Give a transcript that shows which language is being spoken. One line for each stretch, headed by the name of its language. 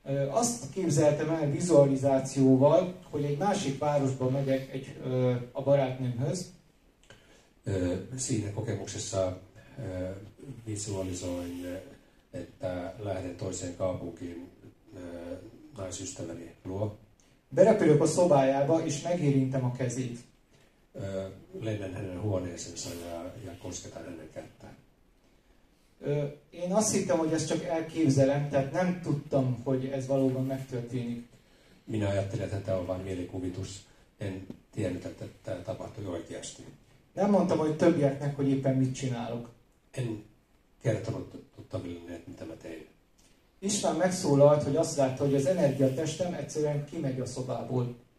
Hungarian: Azt képzeltem el vizualizációval, hogy egy másik városba megyek a barátnőmhöz.
Finnish: Siinä kokemuksessa visualisoin, että lähden toiseen kaupunkiin naisystäväni luo.
Hungarian: Berepülök a szobájába, és megérintem a kezét.
Finnish: Lennän hänen huoneeseensa ja kosketan hänen kättään.
Hungarian: Én azt hittem, hogy ezt csak elképzelem, tehát nem tudtam, hogy ez valóban megtörténik.
Finnish: Minä ajattelin, että tämä on vain mielikuvitus. En tiennyt, että tämä tapahtui oikeasti.
Hungarian: Nem mondtam, hogy többieknek, hogy éppen mit csinálok.
Finnish: En kertonut tuttavilleni, että mitä mä tein.
Hungarian: István megszólalt, hogy azt látta, hogy az energiatestem egyszerűen kimegy a szobából.